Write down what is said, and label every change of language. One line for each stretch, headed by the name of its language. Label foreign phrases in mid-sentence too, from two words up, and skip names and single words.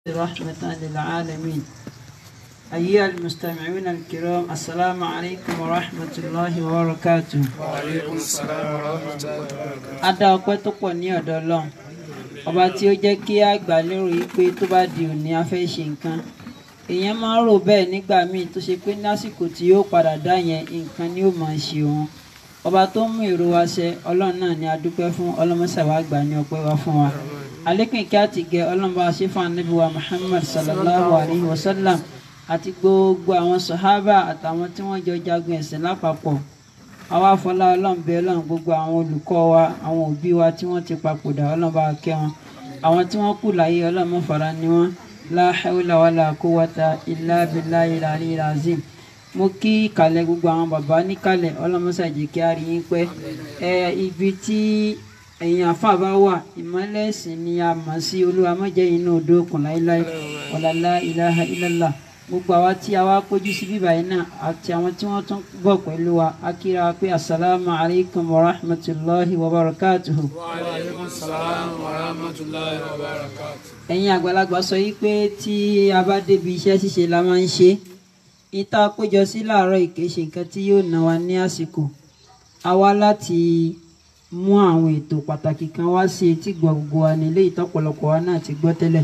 Arabic: رحمة للعالمين. أيها المستمعون الكرام، السلام عليكم ورحمة الله وبركاته. وعليكم السلام ورحمة الله وبركاته.
Yoruba: A dá ọpẹ́ tó pọ̀ ní ọ̀dọ̀ Ọlọ́run, ọba tí ó jẹ́ kí a gbà lérò yìí pé tó bá di òní a fẹ́ ṣe nǹkan. Èèyàn máa ń rò bẹ́ẹ̀ nígbà míì tó ṣe pé lásìkò tí yóò padà dá yẹn nǹkan ni ó máa ṣe òun. Ọba tó mú èrò wa ṣẹ, Ọlọ́run náà ni a dúpẹ́ fún. Ọlọ́mọṣẹ́ wa gbà ní ọpẹ́ wa fún wa. Àlékún kí a ti gẹ Ọlọ́run bá ṣe fún Ànábì wa Muhammad
Arabic: صلى الله عليه وسلم
Yoruba: àti gbogbo àwọn sàhábà àtàwọn tí wọ́n jọ jagun ẹ̀sìn lápapọ̀. Àwa fọlá Ọlọ́run bẹ̀ Ọlọ́run gbogbo àwọn olùkọ́ wa, àwọn òbí wa tí wọ́n ti papòdà, Ọlọ́run bá kẹ́ wọn. Àwọn tí wọ́n kù láyé, Ọlọ́run má fara ni wọ́n.
Arabic: لا حول ولا قوة إلا بالله العلي العظيم.
Yoruba: Mo kí ìkàlẹ̀ gbogbo àwọn bàbá níkàlẹ̀, Ọlọ́run má ṣàjẹ́ kí a rí yín pẹ́. Ibi tí ẹ̀yin àfà bá wà, ìmọ́lẹ̀ ẹ̀sìn ni a mọ̀ sí. Olúwa má jẹ́ inú odò òkun láíláí.
Arabic: ولا لا إله إلا الله.
Yoruba: Gbogbo àwa tí a wá péjú sí bíbá yìí náà àti àwọn tí wọ́n tún bọ̀ pẹ̀lú wa, a kíra wa pé
Arabic: السلام عليكم ورحمة الله وبركاته. وعليكم السلام ورحمة الله وبركاته.
Yoruba: Ẹ̀yin àgbàlagbà sọ yìí pé tí a bá débi iṣẹ́ ṣíṣe la máa ń ṣe. Ìta péjọ sí láàárọ̀ ìkéṣe nǹkan tí yóò ná wa ní àsìkò. A wá láti mú àwọn ètò pàtàkì kan wá sí etí gbogbo wa nílé ìtọ́pọ̀lọpọ̀ wa náà ti gbọ́ tẹ́lẹ̀.